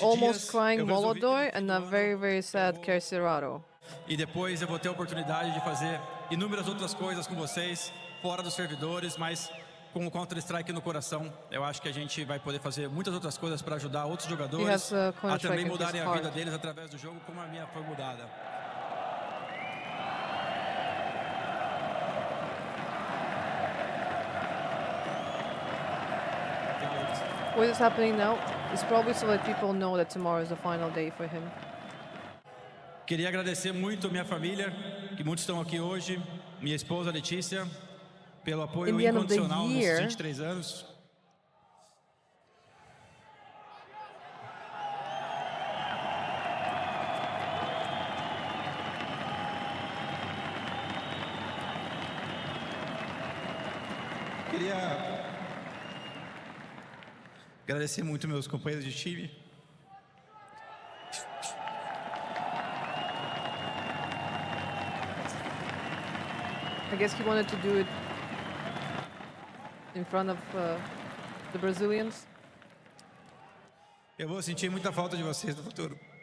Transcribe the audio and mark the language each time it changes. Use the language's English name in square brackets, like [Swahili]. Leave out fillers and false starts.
[English] An almost crying Volodor and a very, very sad Kercirado. [Portuguese] E depois eu vou ter a oportunidade de fazer inúmeras outras coisas com vocês, fora dos servidores, mas com o Counter-Strike no coração, eu acho que a gente vai poder fazer muitas outras coisas para ajudar outros jogadores a também mudarem a vida deles através do jogo, como a minha foi mudada. [English] What is happening now is probably so that people know that tomorrow is the final day for him. [Portuguese] Queria agradecer muito minha família, que muitos estão aqui hoje, minha esposa Letícia, pelo apoio incondicional nesses 23 anos. Queria agradecer muito meus companheiros de time. [English] I guess he wanted to do it in front of the Brazilians. [Portuguese] Eu vou sentir muita falta de vocês no futuro.